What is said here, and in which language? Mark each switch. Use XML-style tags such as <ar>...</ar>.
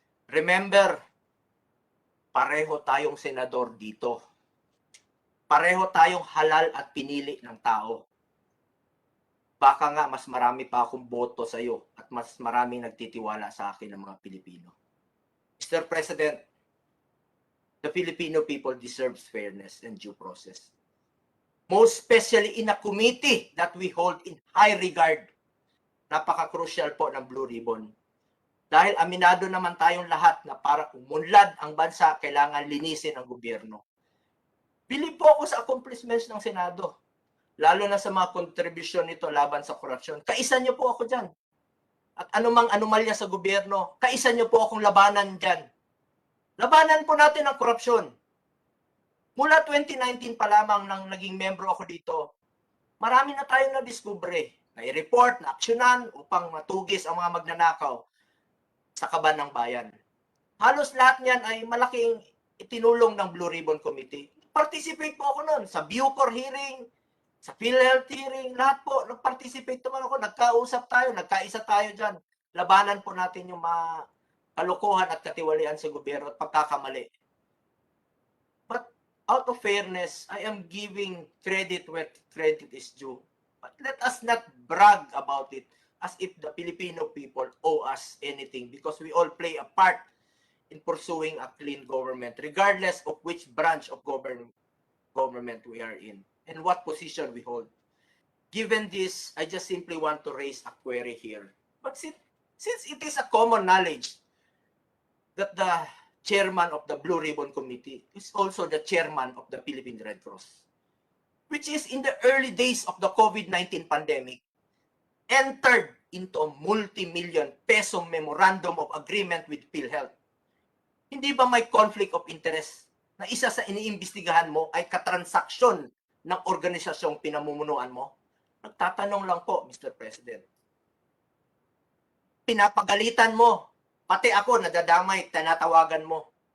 <tl>Remember, pareho tayong senador dito. Pareho tayong halal at pinili ng tao. Baka nga mas marami pa akong boto sa iyo at mas maraming nagtitiwala sa akin ng mga Pilipino.</tl> <en>Mr. President, the Filipino people deserves fairness and due process. Most especially in a committee that we hold in high regard.</en> <tl>Napaka-crucial po ng Blue Ribbon. Dahil aminado naman tayong lahat na para umunlad ang bansa, kailangan linisin ang gobyerno. Bilib po ako sa accomplishments ng Senado. Lalo na sa mga kontribusyon nito laban sa korupsyon. Kaisa niyo po ako dyan. At anumang anomalya sa gobyerno, kaisa niyo po akong labanan dyan. Labanan po natin ang korupsyon. Mula 2019 pa lamang nang naging membro ako dito, marami na tayong na-discovery, na i-report, na aksyonan upang matugis ang mga magnanakaw sa kaban ng bayan. Halos lahat niyan ay malaking itinulong ng Blue Ribbon Committee. Participate po ako noon sa Bucor hearing, sa PhilHealth hearing, lahat po, nag-participate naman ako, nagkausap tayo, nagkaisa tayo dyan. Labanan po natin yung mga kalokohan at katiwalian sa gobyerno at pagkakamali.</tl> <en>But out of fairness, I am giving credit where credit is due. But let us not brag about it as if the Filipino people owe us anything because we all play a part in pursuing a clean government, regardless of which branch of government we are in and what position we hold. Given this, I just simply want to raise a query here. But since it is a common knowledge that the chairman of the Blue Ribbon Committee is also the chairman of the Philippine Red Cross, which is in the early days of the COVID-19 pandemic, entered into a multi-million peso memorandum of agreement with PhilHealth.</en> <tl>Hindi ba may conflict of interest na isa sa iniimbestigahan mo ay katransaksyon ng organisasyong pinamumunuan mo? Nagtatanong lang po, Mr. President. Pinapagalitan mo. Pati ako, nadadamay, tinatawagan mo.</tl>